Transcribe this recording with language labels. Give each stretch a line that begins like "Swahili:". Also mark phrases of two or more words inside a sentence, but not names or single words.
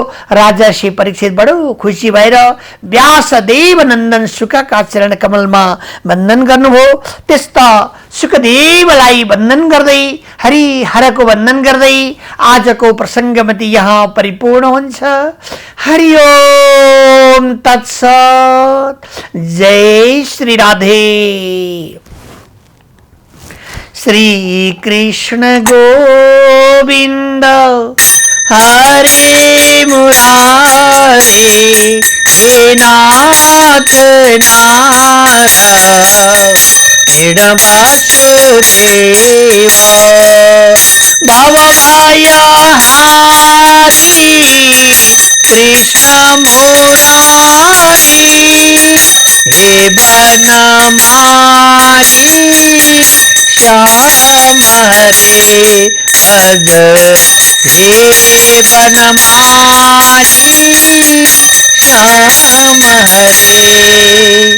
Nepali: राजर्षि परीक्षित बडो खुसी भएर व्यासदेव नन्दन सुखका चरण कमलमा वन्दन गर्नुभयो। त्यस्ता सुखदेवलाई वन्दन गर्दै हरिहरको वन्दन गर्दै आजको प्रसङ्गमति यहाँ परिपूर्ण हुन्छ।
Sanskrit: हरि ओम तत्सत। जय श्री राधे। श्री कृष्ण गोविंद हरे मुरारे, हे नाथ नारायण वासुदेव, भवभयहारी कृष्ण मुरारी, हे
Hindi: बनमाली श्याम रे भज, हे बनमाली श्याम रे।